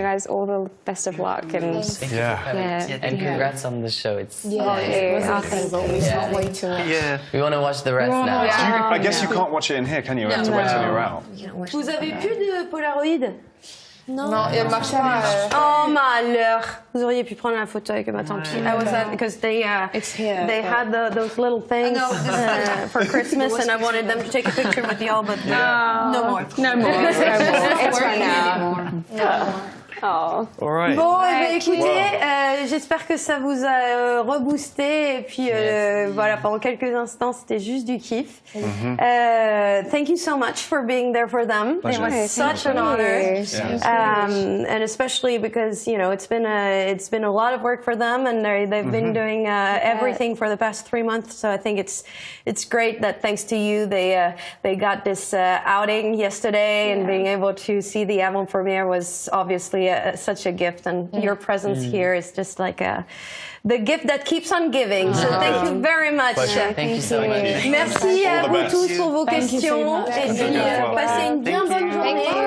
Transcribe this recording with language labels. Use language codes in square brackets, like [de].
[en] you guys all the best of luck. And Thank Yeah. you for coming. Yeah. And congrats on the show. It's Thank you. We can't wait to watch. Yeah. we want to watch the rest now. I guess you can't watch it in here, can you? You have to wait till you're out. [fr] Vous avez plus de Polaroid? Non, elle marche pas. Oh malheur! Vous auriez pu prendre la photo avec moi, tant pis. [en] I was at, because they It's here. they had those little things for Christmas, and I wanted them to take a picture with y'all, but no more. No more. It's right now. Oh. All right. [fr] Bon, eh ben, écoutez, j'espère que ça vous a reboosté, et puis voilà, pendant quelques instants, c'était juste du kiff. [en] Thank you so much for being there for them. It was such an honor, and especially because it's been a lot of work for them, and they've been doing everything for the past 3 months. So I think it's great that thanks to you, they got this outing yesterday, and being able to see the avant-premiere was obviously such a gift, and your presence here is just like the gift that keeps on giving. So thank you very much. Thank you so much. [fr] Merci à [en] All the [fr] vous [en] best. [fr] tous pour vos [en] Thank you so [fr] questions, [en] much. [fr] et puis passez une bien bonne journée.